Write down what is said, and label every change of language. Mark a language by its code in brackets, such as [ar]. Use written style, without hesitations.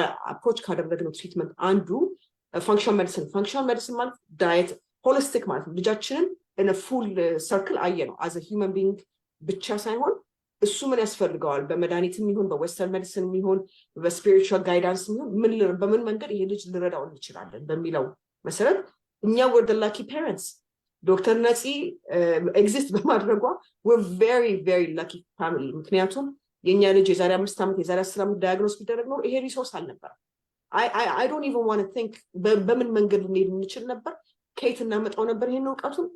[am] አፕሮች ካደረግነው ትሪትመንት አንዱ ፋንክሽናል ሜዲሲን ማለት ዳየት ሆሊስቲክ ማለት ነው። ልጃችንን [en] in a full circle [am] አየ ነው [en] as a human being [am] ብቻ ሳይሆን እሱ ምን ያስፈልገዋል፣ በመድኃኒትም ይሁን በዌስተርን ሜዲሲን ይሁን በስፒሪቹዋል ጋይዳንስ ይሁን በምን መንገድ ይሄ ልጅ ልረዳው እንችላለን በሚለው መሰረት እኛ [en] we're the lucky parents. [am] ዶክተር ነፂ ኤግዚስት በማድረጓ [en] we're very very lucky family. [am] ምክንያቱም የኛ ልጅ የዛሬ 5 ዓመት የዛሬ 10 ዓመት ዳያግኖስ ቢደረግ ነው ይሄ ሪሶርስ አልነበረ። [en] I don't even want to think [am] በምን መንገድ ልንሄድ እንችል ነበር፣ ከየት እናመጣው ነበር ይሄን እውቀቱን?